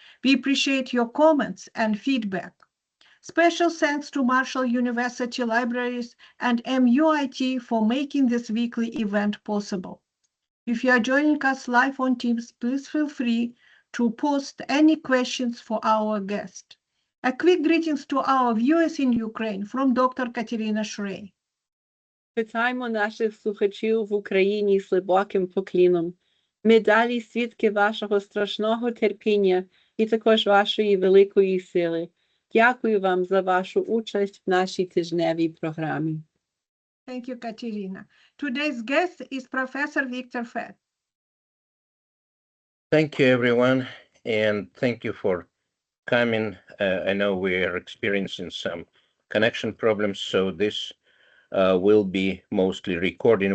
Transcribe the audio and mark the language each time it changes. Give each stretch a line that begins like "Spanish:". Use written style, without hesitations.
English: We appreciate your comments and feedback. Special thanks to Marshall University Libraries and MUIT for making this weekly event possible. If you are joining us live on Teams, please feel free to post any questions for our guest. A quick greetings to our viewers in Ukraine from Dr. Katerina Shrey.
Ukrainian: Вітаємо наших слухачів в Україні з глибоким покліном. Ми далі свідки вашого страшного терпіння і також вашої великої сили. Дякую вам за вашу участь в нашій тижневій програмі.
English: Thank you, Katerina. Today's guest is Professor Victor Fett. Thank you, everyone, and thank you for coming. I know we are experiencing some connection problems, so this will be mostly recording.